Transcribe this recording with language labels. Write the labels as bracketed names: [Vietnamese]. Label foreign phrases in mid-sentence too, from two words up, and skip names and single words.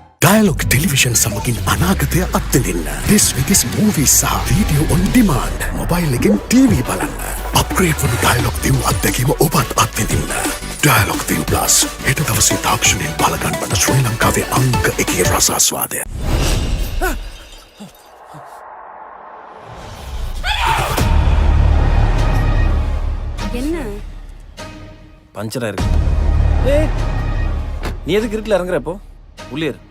[Sinhala] Dialog Television සමගින් අනාගතය අත්විඳින්න. [English] This with this movies සහ video on demand. [Sinhala] Mobile එකෙන් TV බලන්න. Upgrade වන Dialog ViU අත්දැකීම ඔබත් අත්විඳින්න. Dialog ViU Plus හෙට දවසේ තාක්ෂණයෙන් බලගන්වන ශ්‍රී ලංකාවේ අංක 1 රසාස්වාදය. [Tamil] என்ன பஞ்சரா இருக்கு. நீ எதுக்கு இருட்டில் இறங்குற இப்போ உள்ளே இரு.